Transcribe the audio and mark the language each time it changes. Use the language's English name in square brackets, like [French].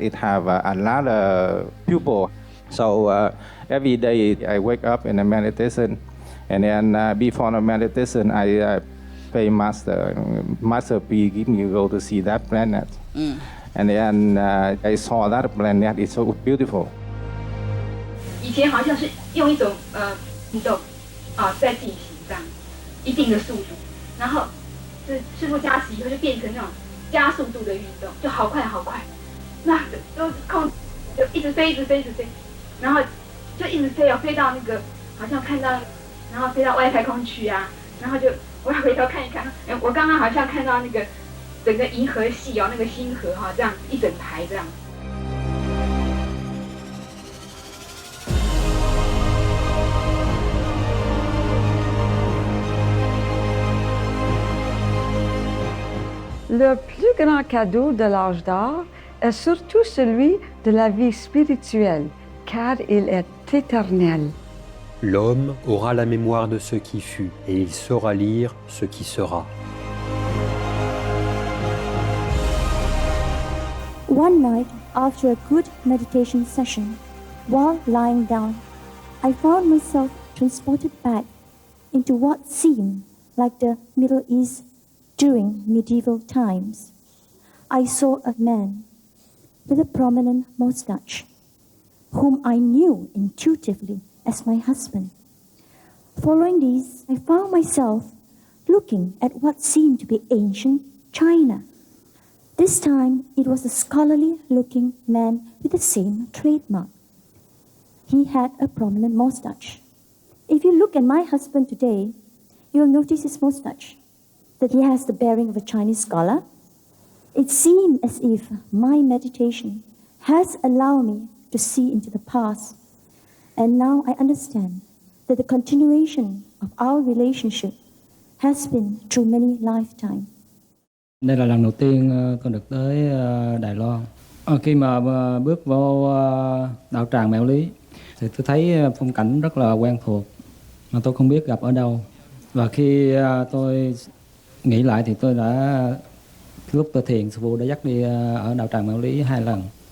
[English] It have another people. So every day I wake up in a meditation, and then before the meditation, I pay Master P give me go to see that planet. And then I saw that planet. It's so beautiful. [Chinese] 以前好像是用一种运动在进行。一定的速度，然后这师傅加持以后就变成那种加速度的运动，就好快好快，那都控就一直飞，然后就一直飞到那个好像看到，然后飞到外太空去啊，然后就我要回头看一看，我刚刚好像看到那个整个银河系那个星河这样一整排这样。 [French] Le plus grand cadeau de l'âge d'or est surtout celui de la vie spirituelle, car il est éternel. L'homme aura la mémoire de ce qui fut, et il saura lire ce qui sera. [English] One night, after a good meditation session, while lying down, I found myself transported back into what seemed like the Middle East during medieval times. I saw a man with a prominent mustache, whom I knew intuitively as my husband. Following these, I found myself looking at what seemed to be ancient China. This time, it was a scholarly-looking man with the same trademark. He had a prominent mustache. If you look at my husband today, you'll notice his mustache, that he has the bearing of a Chinese scholar. It seemed as if my meditation has allowed me to see into the past. And now I understand that the continuation of our relationship has been through many lifetimes. [Vietnamese] Đây là lần đầu tiên con được tới Đài Loan. Khi mà bước vô đạo tràng Mẹo Lý thì tôi thấy phong cảnh rất là quen thuộc mà tôi không biết gặp ở đâu. Và khi tôi nghĩ lại thì tôi đã lúc tôi thiền, sư phụ đã dắt đi ở đạo tràng Mẹo Lý 2 lần.